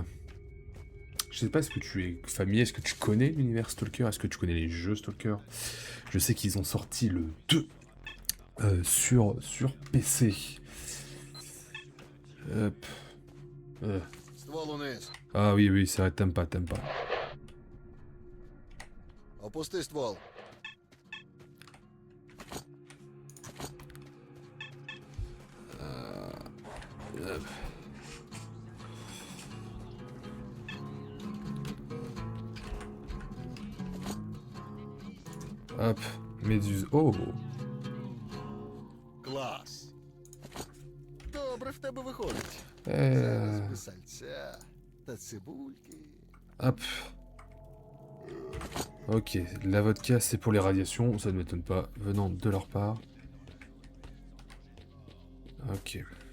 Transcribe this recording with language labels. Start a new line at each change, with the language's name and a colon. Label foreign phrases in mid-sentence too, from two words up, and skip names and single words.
French: Je sais pas, est-ce que tu es familier, est-ce que tu connais l'univers Stalker, est-ce que tu connais les jeux Stalker? Je sais qu'ils ont sorti le 2 sur PC. Hop. Ah oui, c'est vrai, t'aimes pas.
Ukrainian: Опусти ствол.
French: Hop. Hop, méduse. Oh!
Ukrainian: Клас. Добре в тебе виходить. Сальця та цибульки.
French: Hop. Ok, la vodka c'est pour les radiations, ça ne m'étonne pas, venant de leur part. Ok.